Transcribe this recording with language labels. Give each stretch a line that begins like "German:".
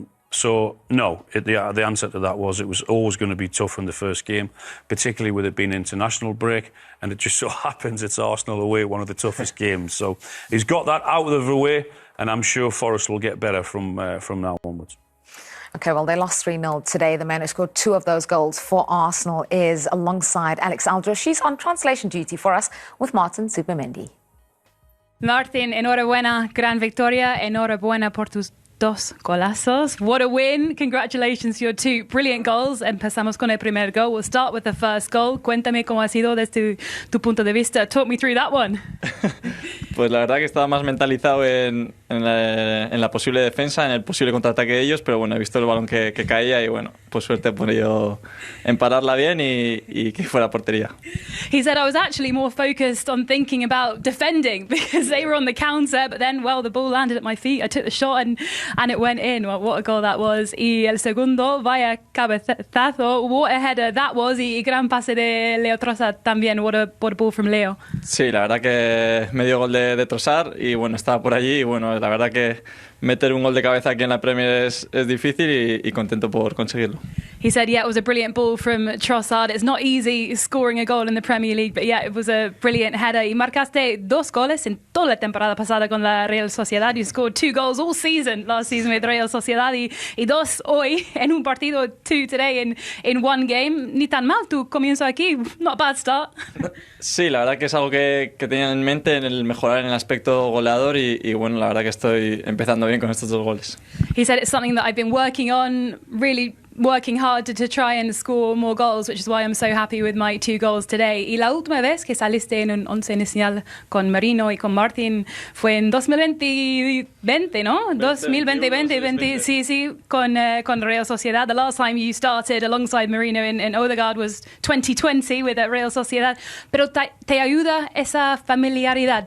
English: So, no, the answer to that was it was always going to be tough in the first game, particularly with it being an international break, and it just so happens it's Arsenal away, one of the toughest games. So he's got that out of the way, and I'm sure Forest will get better from now onwards. OK, well, they lost 3-0 today. The man who scored 2 of those goals for Arsenal is alongside Alex Aldro. She's on translation duty for us with Martin Zubimendi.
Spanish: Martin, enhorabuena, gran victoria, enhorabuena por tus 2 golazos.
English: What a win. Congratulations, your 2 brilliant goals.
Spanish: Empezamos con el primer goal.
English: We'll start with the first goal.
Spanish: Cuéntame cómo ha sido desde tu punto de vista.
English: Talk me through that one.
Spanish: Pues la verdad que estaba más mentalizado en la posible defensa, en el posible contraataque de ellos, pero bueno, he visto el balón que caía y bueno, pues suerte por ello en pararla bien y que fuera portería.
English: He said, I was actually more focused on thinking about defending because they were on the counter, but then, well, the ball landed at my feet. I took the shot and it went in. Well, what a goal that was.
Spanish: Y el segundo, vaya cabezazo,
English: what a header that was.
Spanish: Y gran pase de Leo Trossard también.
English: What a ball from Leo.
Spanish: Sí, la verdad que medio gol de Trossard y bueno, estaba por allí y bueno, la verdad que meter un gol de cabeza aquí en la Premier es difícil y contento por conseguirlo.
English: He said, yeah, it was a brilliant ball from Trossard. It's not easy scoring a goal in the Premier League, but yeah, it was a brilliant header.
Spanish: Y marcaste 2 goles en toda la temporada pasada con la Real Sociedad.
English: You scored 2 goals all season, last season with Real Sociedad
Spanish: y 2 hoy en un partido,
English: 2 today in 1 game.
Spanish: Ni tan mal tu comienzo aquí.
English: Not a bad start.
Spanish: Sí, la verdad que es algo que tenía en mente, en el mejorar en el aspecto goleador y bueno, la verdad que estoy empezando bien con estos 2 goles.
English: He said it's something that I've been working on, really working hard to try and score more goals, which is why I'm so happy with my 2 goals today.
Spanish: Y la última vez que saliste en un 11 inicial con Merino y con Martin fue en 2020, ¿no? 2020, sí, con Real Sociedad.
English: The last time you started alongside Merino in Odegaard was 2020 with Real Sociedad.
Spanish: Pero te ayuda esa familiaridad.